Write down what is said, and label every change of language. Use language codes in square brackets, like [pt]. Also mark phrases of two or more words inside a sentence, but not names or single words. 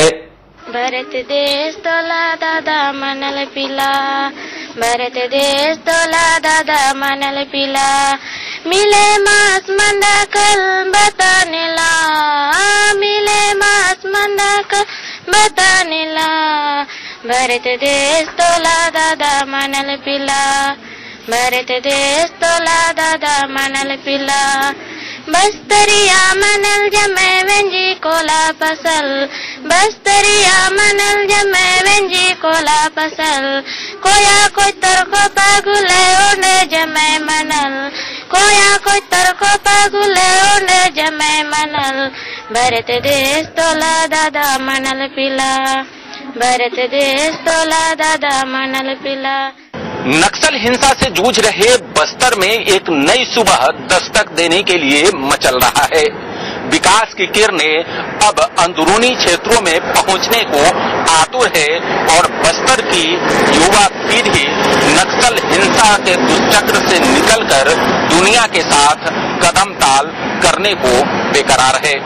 [gon] भारत देश तोला दादा मनल पिला, भारत देश तोला दादा मनल पिला, मिले मास मंदा कल बताने ला, मिले मास मंदा कल बताने ला, भारत देश तोला दादा मनल पिला, भारत देश तोला दादा मनल पिला, बस्तरिया मनल जमे वेंजी कोला फसल, बस्तरिया मनल जमे वेंजी कोला फसल, कोया कोई तरको पागुले ओने जमे मनल, कोया कोई तरको पागुले ओने जमे मनल, भारत देश तोला दादा मनल पिला, भारत देश तोला दादा मनल पिला। [hi] नक्सल हिंसा से जूझ रहे बस्तर में एक नई सुबह दस्तक देने के लिए मचल रहा है। विकास की किरणें अब अंदरूनी क्षेत्रों में पहुंचने को आतुर है और बस्तर की युवा पीढ़ी नक्सल हिंसा के दुष्चक्र से निकलकर दुनिया के साथ कदम ताल करने को बेकरार है।